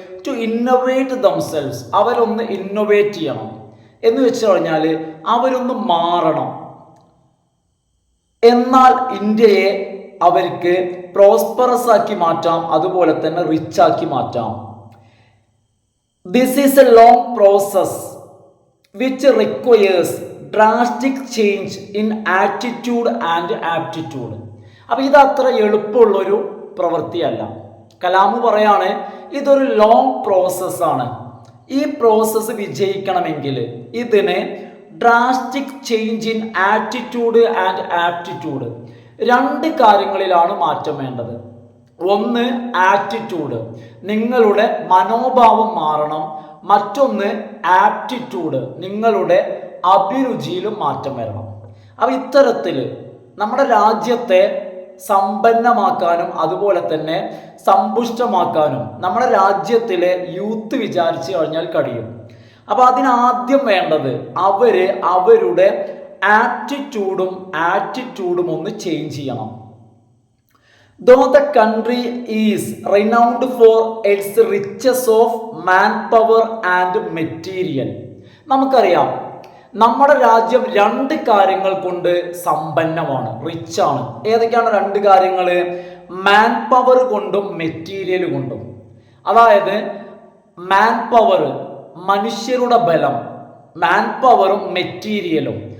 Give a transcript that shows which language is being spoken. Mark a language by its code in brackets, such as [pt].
[en] To innovate themselves. [ml] അവരൊന്ന് innovate ചെയ്യണം എന്ന് വെച്ച് കഴിഞ്ഞാൽ അവരൊന്ന് മാറണം. എന്നാൽ ഇന്ത്യയെ അവർക്ക് പ്രോസ്പെറസ് ആക്കി മാറ്റാം, അതുപോലെ തന്നെ റിച്ച് ആക്കി മാറ്റാം. [en] This is a long process which requires drastic change in attitude and aptitude. [ml] അപ്പോൾ ഇത് അത്ര എളുപ്പമുള്ളൊരു പ്രവൃത്തിയല്ല. കലാം പറയാണ് ഇതൊരു ലോങ് പ്രോസസ്സാണ്. ഈ പ്രോസസ്സ് വിജയിക്കണമെങ്കിൽ ഇതിന് [en] drastic change in attitude and aptitude, [ml] രണ്ട് കാര്യങ്ങളിലാണ് മാറ്റം വേണ്ടത്. ഒന്ന് ആറ്റിറ്റ്യൂഡ്, നിങ്ങളുടെ മനോഭാവം മാറണം. മറ്റൊന്ന് ആപ്റ്റിറ്റ്യൂഡ്, നിങ്ങളുടെ അഭിരുചിയിലും മാറ്റം വരണം. അപ്പോൾ ഇത്തരത്തിൽ നമ്മുടെ രാജ്യത്തെ സമ്പന്നമാക്കാനും അതുപോലെ തന്നെ സമ്പുഷ്ടമാക്കാനും നമ്മുടെ രാജ്യത്തിലെ യൂത്ത് വിചാരിച്ചു കഴിഞ്ഞാൽ കഴിയും. അപ്പോൾ അതിനാദ്യം വേണ്ടത് അവരുടെ ആറ്റിറ്റ്യൂഡും ഒന്ന് ചേഞ്ച് ചെയ്യണം. [en] Though the country is renowned for its riches of manpower and material. [ml] നമുക്കറിയാം നമ്മുടെ രാജ്യം രണ്ട് കാര്യങ്ങൾ കൊണ്ട് സമ്പന്നമാണ്, റിച്ചാണ്. ഏതൊക്കെയാണ് രണ്ട് കാര്യങ്ങൾ? മാൻ പവർ കൊണ്ടും മെറ്റീരിയൽ കൊണ്ടും. അതായത് മാൻ പവർ, മനുഷ്യരുടെ ബലം, മാൻ പവറും മെറ്റീരിയലും.